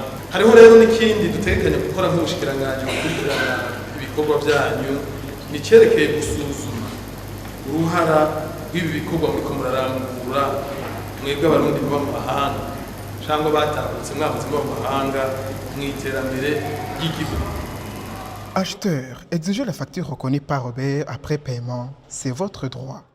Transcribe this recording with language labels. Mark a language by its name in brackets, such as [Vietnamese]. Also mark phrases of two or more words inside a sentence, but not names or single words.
[Rundi] Hariho rero n'ikindi dutekanya gukora nk'ubushikiranganji gukurikirana ibikorwa byanyu, nicerekeye gusuzuma uruhara rw'ibi bikorwa muriko murarangura mwebwe abarundi baba mu mahanga cyangwa batahutse mwahoze baba mu mahanga mu iterambere ry'igihugu. [French] Acheteur, exigez la facture reconnue par Robert après paiement. C'est votre droit.